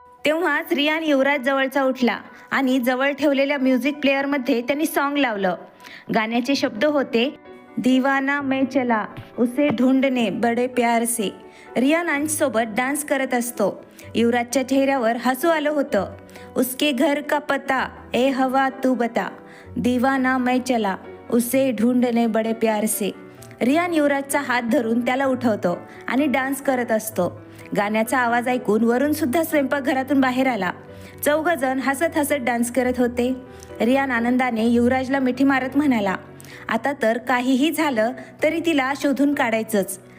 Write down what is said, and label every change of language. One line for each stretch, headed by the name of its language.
Marathi: तेव्हाच रियान युवराज जवळचा उठला आणि जवळ ठेवलेल्या म्युझिक प्लेअरमध्ये त्यांनी सॉन्ग लावलं. गाण्याचे शब्द होते,
Hindi: दीवाना मैं चला उसे ढूंढने बड़े प्यार से.
Marathi: रियान अंशसोबत डान्स करत असतो. युवराजच्या चेहऱ्यावर हसू आलं होतं.
Hindi: उसके घर का पता ए हवा तू बता, दीवाना मैं चला उसे ढूंढने बड़े प्यार से.
Marathi: रियान युवराजचा हात धरून त्याला उठवतो आणि डान्स करत असतो. गाण्याचा आवाज ऐकून वरुण सुद्धा स्वयंपाकघरातून बाहेर आला. चौघजण हसत हसत डान्स करत होते. रियान आनंदाने युवराजला मिठी मारत म्हणाला, आता तर काहीही झालं तरी तिला शोधून काढायचंच.